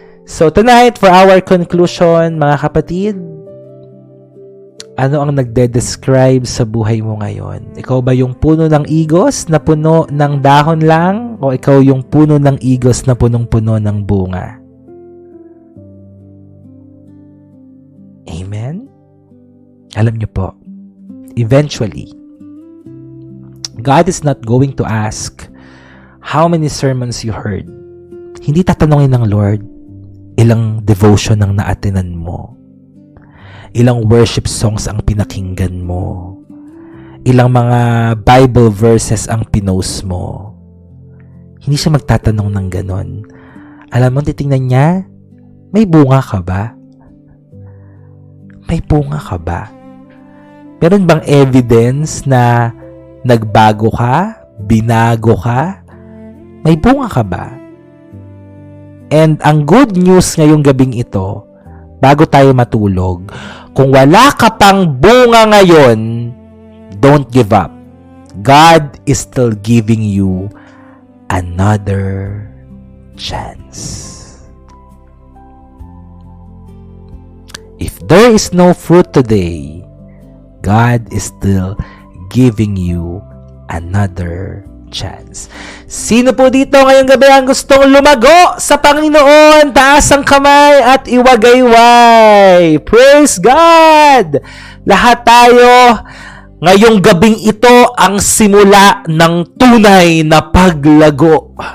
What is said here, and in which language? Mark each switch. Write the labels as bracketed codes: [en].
[en] So tonight, for our conclusion, [tl] mga kapatid, ano ang nagde-describe sa buhay mo ngayon? Ikaw ba yung puno ng igos na puno ng dahon lang? O ikaw yung puno ng igos na punong-puno ng bunga? Amen? Alam niyo po, [en] eventually, God is not going to ask how many sermons you heard. [tl] Hindi tatanungin ng Lord, ilang devotion ang naatinan mo. Ilang worship songs ang pinakinggan mo. Ilang mga Bible verses ang pinost mo. Hindi siya magtatanong ng ganon. Alam mo, titingnan niya, may bunga ka ba? May bunga ka ba? Meron bang evidence na nagbago ka? Binago ka? May bunga ka ba? And ang good news ngayong gabing ito, bago tayo matulog, kung wala ka pang bunga ngayon, [en] don't give up. God is still giving you another chance. If there is no fruit today, God is still giving you another chance. [tl] Sino po dito ngayong gabi ang gustong lumago sa Panginoon? Taas ang kamay at iwagayway. [en] Praise God! [tl] Lahat tayo, ngayong gabing ito ang simula ng tunay na paglago.